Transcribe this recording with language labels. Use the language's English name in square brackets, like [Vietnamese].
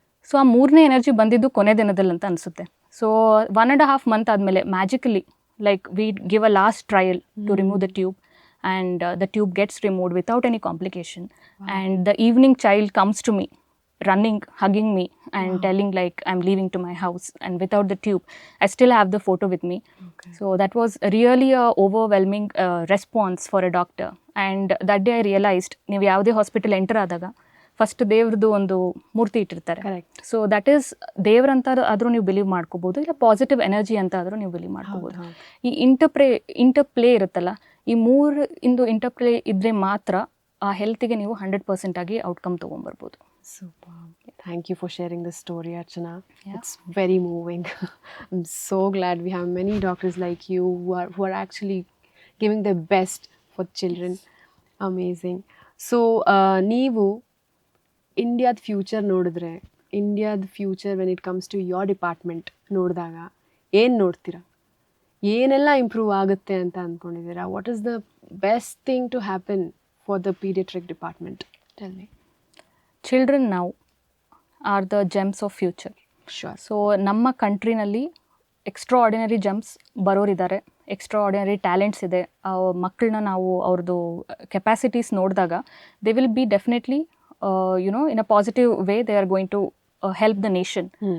[Kannada] So ಆ ಮೂರನೇ energy ಬಂದಿದ್ದು ಕೊನೆ ದಿನದಲ್ಲಿ ಅಂತ ಅನಿಸುತ್ತೆ. [English] So 1.5 month ಆದಮೇಲೆ magically like we give a last trial to remove the tube and the tube gets removed without any complication and the evening child comes to me running, hugging me and telling like I'm leaving to my house, and without the tube I still have the photo with me. So that was really a overwhelming response for a doctor, and that day I realized [Kannada] ನೀವು ಯಾವುದೇ hospital enter ಆದಾಗ first ದೇವ್ರದ್ದು ಒಂದು ಮೂರ್ತಿ ಇಟ್ಟಿರ್ತಾರೆ. [English] Correct. So that is [Kannada] ದೇವ್ರಂತ ಆದರೂ ನೀವು believe ಮಾಡ್ಕೋಬೋದು, ಇಲ್ಲ ಪಾಸಿಟಿವ್ ಎನರ್ಜಿ ಅಂತ ಆದರೂ ನೀವು ಬಿಲೀವ್ ಮಾಡ್ಕೋಬೋದು. ಈ ಇಂಟರ್ಪ್ಲೇ ಇರುತ್ತಲ್ಲ, ಈ ಮೂರು ಇಂಟರ್ಪ್ಲೇ ಇದ್ದರೆ ಮಾತ್ರ ಆ ಹೆಲ್ತಿಗೆ ನೀವು 100% ಆಗಿ outcome ತೊಗೊಂಬರ್ಬೋದು. [English] Super. Thank you for sharing this story, Archana. It's very moving. I'm so glad we have many doctors like you who are actually giving their best for children. Amazing. [Kannada] So, ನೀವು ಇಂಡಿಯಾದ future ನೋಡಿದ್ರೆ, ಇಂಡಿಯಾದ future [English] when it comes to your department [Kannada] ನೋಡಿದಾಗ ಏನು ನೋಡ್ತೀರಾ? ಏನೆಲ್ಲ improve ಆಗುತ್ತೆ ಅಂತ ಅಂದ್ಕೊಂಡಿದ್ದೀರಾ? [English] What is the best thing to happen for the paediatric department? Tell me. Children now are the gems of future. Sure. [Kannada] So ನಮ್ಮ ಕಂಟ್ರಿನಲ್ಲಿ extra ordinary gems ಬರೋರಿದ್ದಾರೆ, extra ordinary talents ಇದೆ. ಮಕ್ಕಳನ್ನ ನಾವು ಅವ್ರದ್ದು ಕೆಪಾಸಿಟೀಸ್ ನೋಡಿದಾಗ [English] They will be definitely in a positive way they are going to help the nation.